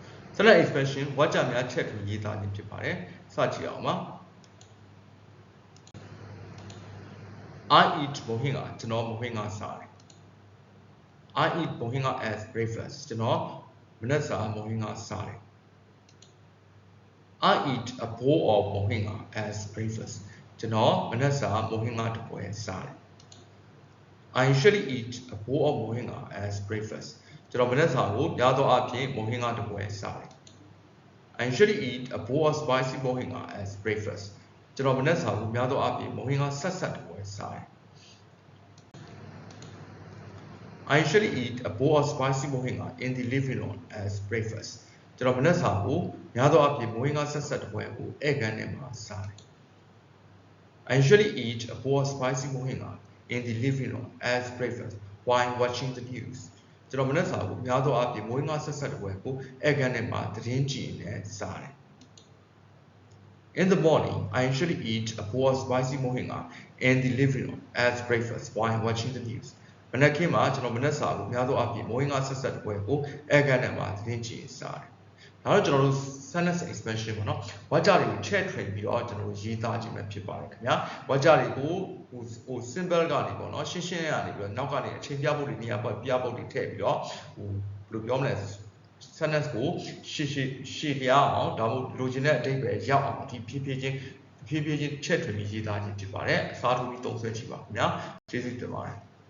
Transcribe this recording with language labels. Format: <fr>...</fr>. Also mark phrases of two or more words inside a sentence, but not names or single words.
<en>Select expression</en> <my>ဝါကြများချက်ထွေရေးသားခြင်းဖြစ်ပါတယ်စကြည့်အောင်ပါ</my> <en>I eat mohinga</en> <my>ကျွန်တော် mohinga စားတယ်</my> <en>I eat mohinga as breakfast</en> <my>ကျွန်တော်မနက်စာ mohinga စားတယ်</my> <en>I eat a bowl of mohinga as breakfast</en> <my>ကျွန်တော်မနက်စာ mohinga တစ်ပွဲစားတယ်</my> <en>I usually eat a bowl of mohinga as breakfast</en> <my>ကျွန်တော်မနက်စာကိုများသောအားဖြင့် mohinga တစ်ပွဲစားတယ်</my> <en>I usually eat a bowl of spicy mohinga as breakfast</en> <my>ကျွန်တော်မနက်စာကိုများသောအားဖြင့် mohinga ဆက်ဆက်တစ်ပွဲစားတယ်</my> <en>I usually eat a bowl of spicy mohinga in the living room as breakfast</en> <my>ကျွန်တော်မနက်စာကိုများသောအားဖြင့် mohinga ဆက် ဆက်တစ်ပွဲကိုဧည့်ခန်းထဲမှာစားတယ်</my> <en>I usually eat a bowl of spicy mohinga in the living room as breakfast while watching the news</en> <my>ကျွန်တော်မနက်စာကိုများသောအားဖြင့် mohinga ဆက်ဆက်တစ်ပွဲကိုဧည့်ခန်းထဲမှာသတင်းကြည့်နေစားတယ်</my> <en>In the morning, I usually eat a bowl of spicy mohinga in the living room as breakfast while watching the news.</en> <my>မနက်ခင်းမှာကျွန်တော်မနက်စာကိုများသောအားဖြင့် mohinga ဆက်ဆက်တစ်ပွဲကိုဧည့်ခန်းထဲမှာသတင်းကြည့် စားတယ် ဒါတော့ကျွန်တော်တို့</my> <en>sentence expansion</en> <my>ပေါ့နော်ဝါကြတွေကို check ထွင်ပြီးတော့ကျွန်တော်တို့ရေးသားခြင်းပဲဖြစ်ပါတယ်ခင်ဗျာဝါကြတွေကိုဟို simple ကနေပေါ့နော်ရှင်းရှင်းရနေပြီးတော့နောက်ကနေအချိန်ပြဖို့တွေနေရာပြဖို့တွေထည့်ပြီးတော့ဟိုဘယ်လိုပြောမလဲ sentence ကိုရှေ့ပြအောင်ဒါမှမဟုတ်လိုချင်တဲ့အဓိပ္ပာယ်ရောက်အောင်ဒီဖြည်းဖြည်းချင်း check ထွင်ပြီးရေးသားခြင်းဖြစ်ပါတယ်အစားထိုးပြီးသုံးစွဲကြည့်ပါခင်ဗျာကျေးဇူးတင်ပါတယ်</my>